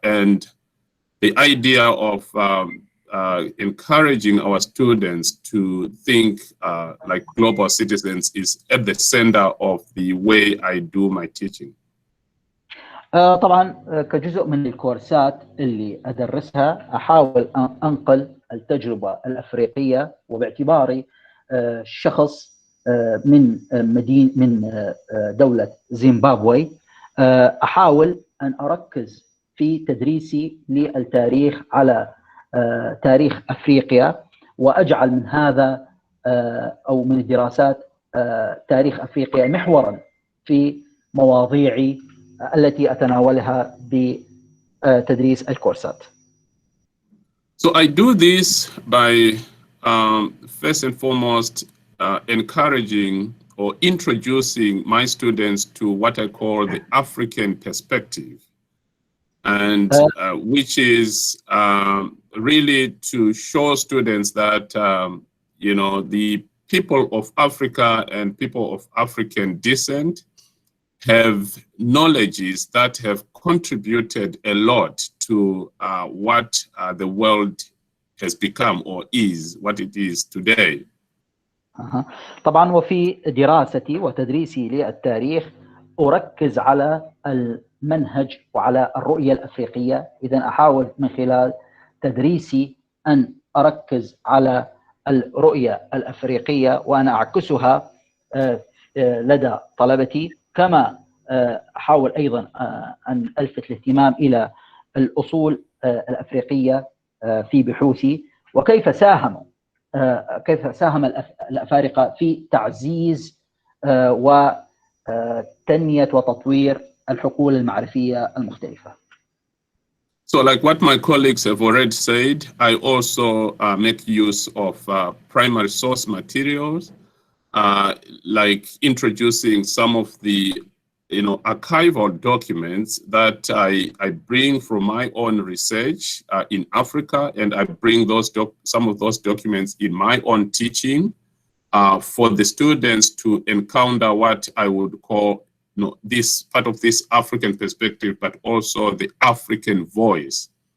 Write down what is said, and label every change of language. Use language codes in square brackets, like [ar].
[en] And the idea of encouraging our students to think like global citizens is at the center of the way I do my teaching. [ar] طبعا كجزء من الكورسات اللي أدرسها أحاول أن أنقل التجربة الأفريقية، وباعتباري شخص من دولة زيمبابوي أحاول أن أركز في تدريسي للتاريخ على تاريخ أفريقيا، وأجعل من هذا أو من الدراسات تاريخ أفريقيا محورا في مواضيعي التي أتناولها بتدريس الكورسات. [en] So I do this by first and foremost encouraging or introducing my students to what I call the African perspective, and which is really to show students that the people of Africa and people of African descent have knowledges that have contributed a lot to what the world has become or is what it is today. [ar] طبعا وفي دراستي وتدريسي للتاريخ أركز على المنهج وعلى الرؤية الأفريقية. إذن أحاول من خلال تدريسي أن أركز على الرؤية الأفريقية وأن أعكسها لدى طلبتي، كما أحاول أيضا أن ألفت الاهتمام إلى الأصول الأفريقية في بحوثي، وكيف ساهم الأفارقة في تعزيز وتنمية وتطوير الحقول المعرفية المختلفة. [en] So like what my colleagues have already said, I also make use of primary source materials, like introducing some of the archival documents that I bring from my own research in Africa, and I bring some of those documents in my own teaching for the students to encounter what I would call this part of this African perspective, but also the African voice.